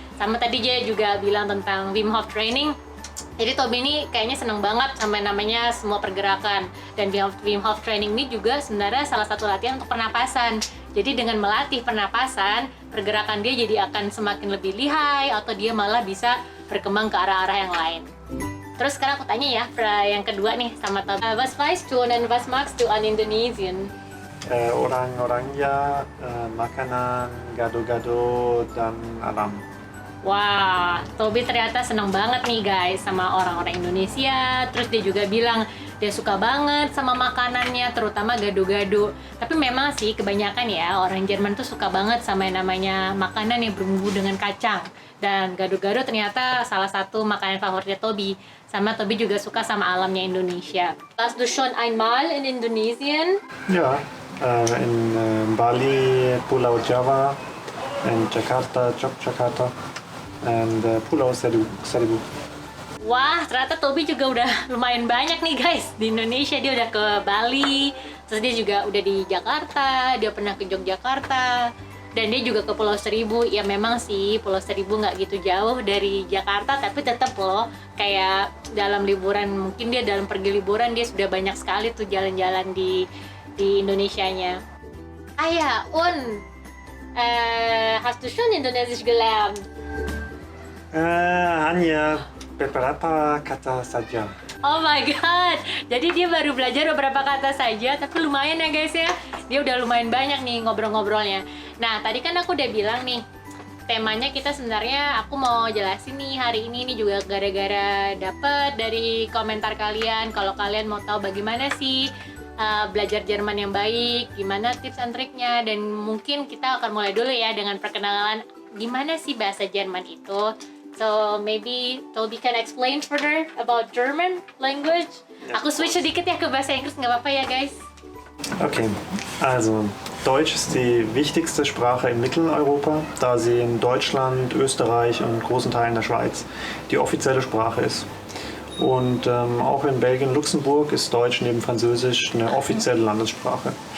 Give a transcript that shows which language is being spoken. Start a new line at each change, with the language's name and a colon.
Indonesian: Sama tadi dia juga bilang tentang Wim Hof training. Jadi Tobi ini kayaknya seneng banget sama namanya semua pergerakan. Dan Wim Hof training ini juga sebenarnya salah satu latihan untuk pernapasan. Jadi dengan melatih pernapasan, pergerakan dia jadi akan semakin lebih lihai atau dia malah bisa berkembang ke arah-arah yang lain. Terus sekarang aku tanya ya, yang kedua nih sama Tobi.
German: Was weißt du und was magst du an Indonesien?
Indonesian: Orang-orangnya, makanan, gado-gado, dan alam. Wah, Tobi ternyata seneng banget nih guys sama orang-orang Indonesia. Terus dia juga bilang dia suka banget sama makanannya, terutama gado-gado. Tapi memang sih kebanyakan ya orang Jerman tuh suka banget sama yang namanya makanan yang berbumbu dengan kacang. Dan gado-gado ternyata salah satu makanan favoritnya Tobi. Sama Tobi juga suka sama alamnya Indonesia.
German: Warst du schon einmal in Indonesien? Ja, in Bali, Pulau Jawa, in Jakarta, Yogyakarta, and Pulau Seribu.
Indonesian: Wah, ternyata Tobi juga udah lumayan banyak nih guys di Indonesia. Dia udah ke Bali, terus dia juga udah di Jakarta, dia pernah ke Yogyakarta, dan dia juga ke Pulau Seribu. Ya memang sih Pulau Seribu nggak gitu jauh dari Jakarta, tapi tetap loh kayak dalam liburan, mungkin dia dalam pergi liburan dia sudah banyak sekali tuh jalan-jalan di Indonesianya.
German: Ah ja, und hast du schon Indonesisch gelernt?
Indonesian: Hanya beberapa kata saja. Oh my god, jadi dia baru belajar beberapa kata saja, tapi lumayan ya guys ya. Dia udah lumayan banyak nih ngobrol-ngobrolnya. Nah, tadi kan aku udah bilang nih, temanya kita sebenarnya aku mau jelasin nih hari ini juga gara-gara dapet dari komentar kalian. Kalau kalian mau tahu bagaimana sih belajar Jerman yang baik, gimana tips and triknya, dan mungkin kita akan mulai dulu ya dengan perkenalan gimana sih bahasa Jerman itu.
English: So maybe Toby can explain further about German language.
Indonesian: Aku switch sedikit ya ke bahasa Inggris, nggak apa-apa ya guys?
German: Okay, also Deutsch ist die wichtigste Sprache in Mitteleuropa, da sie in Deutschland, Österreich und großen Teilen der Schweiz die offizielle Sprache ist. Und auch in Belgien und Luxemburg ist Deutsch neben Französisch eine offizielle Landessprache.